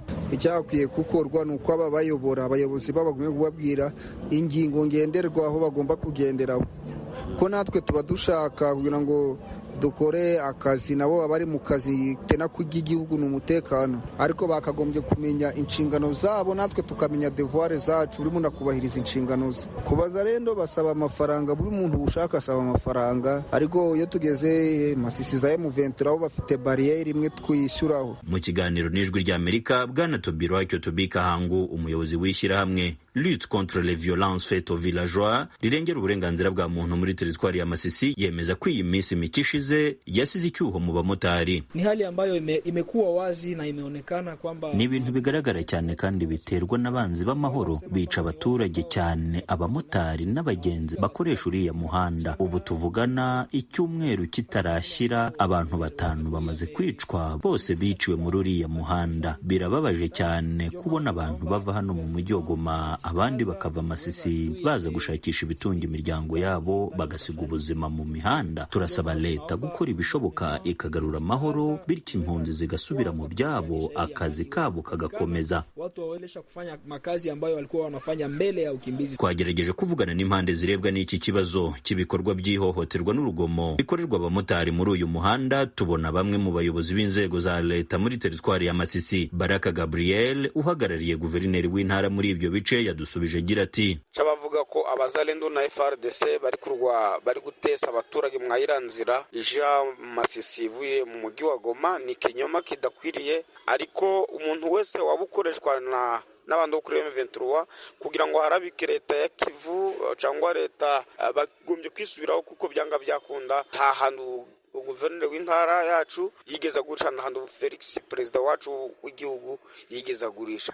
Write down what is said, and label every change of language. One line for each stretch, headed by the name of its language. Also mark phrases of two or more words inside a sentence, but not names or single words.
Kinyarwanda: Icyakwiye gukorwa ni uko aba bayobora abayobozi babagumye kubabwira ingingo ngenderwaho bagomba kugenderaho, ko natwe tuba dushaka kugira ngo dukore akazi, nabo bari mu kazi tena k'igihugu n'umutekano, ariko bakagombye kumenya inshingano zabo, natwe tukamenya devoir zacu, buri muntu akubahiriza inshingano ze. Kubaza rendo basaba amafaranga, buri muntu ushaka asaba amafaranga, ariko iyo tugeze Masisi za M23 aho bafite barriere imwe twishyuraho. Mu kiganiro n'Ijwi ry'Amerika, Bwana Tobiro Tobika Hangu, umuyobozi w'ishyirahamwe
French: Lutte contre les violences faites aux villageois
Kinyarwanda: rirengera uburenganzira bwa muntu muri teritwari ya Masisi, yemeza ko iyi minsi mikishize yasize icyuho mu bamotari.
Swahili: Ni hali ambayo imekuwa wazi na imeonekana kwamba
Kinyarwanda: ni ibintu bigaragara cyane kandi biterwa n'abanzi b'amahoro bica abaturage cyane abamotari n'abagenzi bakoresha uriya muhanda. Ubu tuvugana icyumweru kitarashyira abantu 5 bamaze kwicwa, bose biciwe muri uriya muhanda. Birababaje cyane kubona abantu bava hano mu mujyi wa Goma, abandi bakava Masisi baza gushakisha ibitunga imiryango yabo bagasiga ubuzima mu mihanda. Turasaba leta gukora ibishoboka ikagarura amahoro, bityo impunzi zigasubira mu byabo, akazi kabo kagakomeza.
Swahili: Watu waelesha kufanya makazi ambayo walikuwa wanafanya mbele ya ukimbizi.
Kinyarwanda: Twagerageje kuvugana n'impande zirebwa n'iki kibazo cy'ibikorwa by'ihohoterwa n'urugomo bikorerwa abamotari muri uyu muhanda. Tubona bamwe mu bayobozi b'inzego za leta muri teritwari ya Masisi. Baraka Gabriel uhagarariye guverineri w'intara muri ibyo bice yadusubije agira ati: "Cabavuga ko Abazalendo na FARDC bari gutesa abaturage mwayiranzira ija Masisi ivuye mu mujyi wa Goma, ni kinyoma kidakwiriye, ariko umuntu wese wabukoreshwa n'abandi kuri M23 kugira ngo harabike leta ya Kivu cyangwa leta bagombye kwisubiraho, kuko byanga byakunda nta hantu guverineri w'intara yacu yigeza gucana hantu Felix perezida wacu w'igihugu yigeza gurisha."